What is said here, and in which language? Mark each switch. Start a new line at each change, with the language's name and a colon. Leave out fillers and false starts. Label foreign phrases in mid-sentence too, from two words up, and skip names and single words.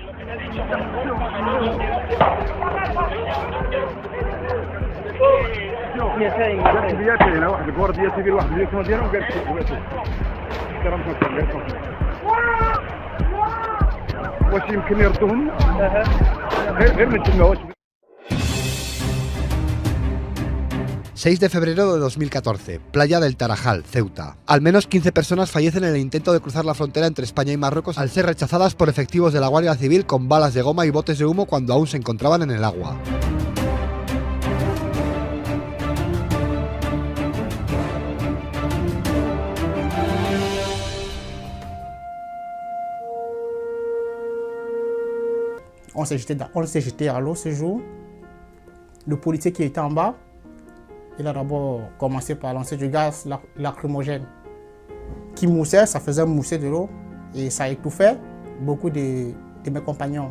Arabic: واش يمكن يردوهم غير من تما واش
Spanish: 6 de febrero de 2014, playa del Tarajal, Ceuta. Al menos 15 personas fallecen en el intento de cruzar la frontera entre España y Marruecos al ser rechazadas por efectivos de la Guardia Civil con balas de goma y botes de humo cuando aún se encontraban en el agua.
French: On s'est jeté à l'eau ce jour. Le policier qui était en bas, il a d'abord commencé par lancer du gaz lacrymogène qui moussait, ça faisait mousser de l'eau et ça étouffait beaucoup de mes compagnons.